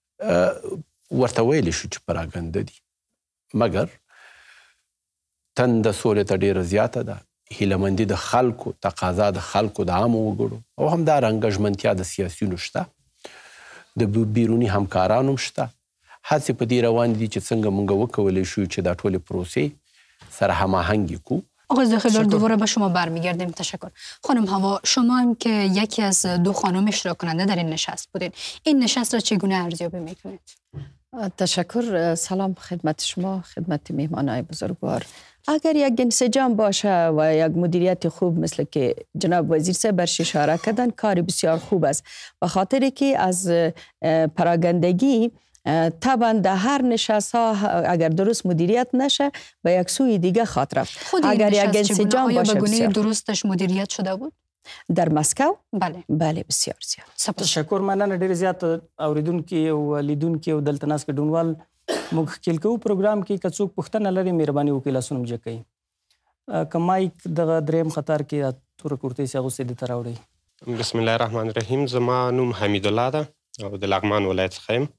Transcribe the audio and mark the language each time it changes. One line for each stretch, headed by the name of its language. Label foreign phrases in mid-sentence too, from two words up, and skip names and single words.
Pashto: ورته ویلی شو چې پراګنده دي، مګر تنده سولې ته ډېره زیاته ده. هیلهمندي د خلکو، تقاضا د خلکو، د عامو وګړو او همدارنګه ژمنتیا د سیاسیونو شته، د بیروني همکارانو هم شته. هڅې په دې روان دي چې څنګه موږ وکولی شو چې دا ټولې پروسې سره هماهنگی کو.
Persian: آقای زاخلوال، دوباره به شما برمیگردیم. تشکر. خانم هوا، شما هم که یکی از دو خانم اشتراک کننده در این نشست بودید، این نشست را چگونه ارزیابی میکنید؟ تشکر. سلام خدمت شما، خدمت مهمانای بزرگوار اگر یک انسجام باشه و یک مدیریت خوب مثل که جناب وزیر صاحب برش اشاره کردن، کار بسیار خوب است، به خاطر که از پراگندگی طبعا در هر نشست ها اگر درست مدیریت نشه به یک سوی دیگه خاطر رفت. اگر یک انسجام باشه بسیار درستش مدیریت شده بود در مسکو؟ بله بسیار زیاد. تشکر.
Pashto: مننه ډیر زیات اوریدونکو او لیدونکو او دلته ناست ګډونوال موږ خپل کوو پروګرام کې که څوک پوښتنه لري مهرباني وکړئ لاسونه جګ کړئ. که مایک دغه دریم خطر کې توره کورتۍ سي اغوستې دې ته راوړئ.
Arabic: بسم الله الرحمن الرحیم.
Pashto: زما نوم حمید الله ده او د لغمان ولایت څخه یم.